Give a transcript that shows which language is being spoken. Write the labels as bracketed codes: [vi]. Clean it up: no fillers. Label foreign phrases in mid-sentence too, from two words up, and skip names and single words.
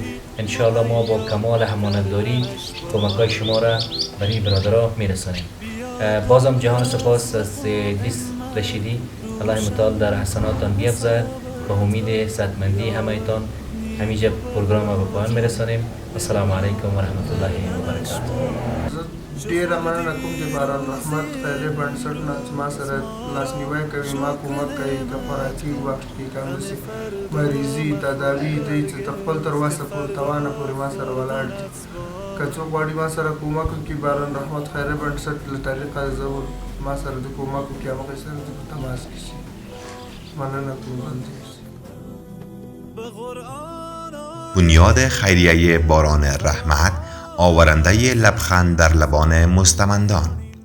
[fa] انشاءالله ما با کمال همانتداری کمک‌های شما را برای برادرها میرسانیم. بازم جهان سپاس از ادریس رشیدی. الله متعال در حسناتان بیفزاید. به امید صحتمندی همه‌تان همینجا پروگرام را به پایان میرسانیم. [ar] السلام علیکم و رحمت الله و برکاته. [ps] ډېره مننه کوم د باران رحمت خیریه بنسټ نه چې ما سره لاسنیوی کوي، ما کومک کوي، که خوراکي وخت کې که همداسې مریضي تداوي دی چې تر خپل تر وسه پورې توانه پورې ما سره ولاړ دي. که څوک غواړي ما سره کومک وکړي باران رحمت خیریه بنسټ له طریقه زه ما سره د کومک وکړي هغوی سره د په تماس کې شي. مننه کوم بنده. [fa] بنیاد خیریه باران رحمت آورنده لبخند در لبان مستمندان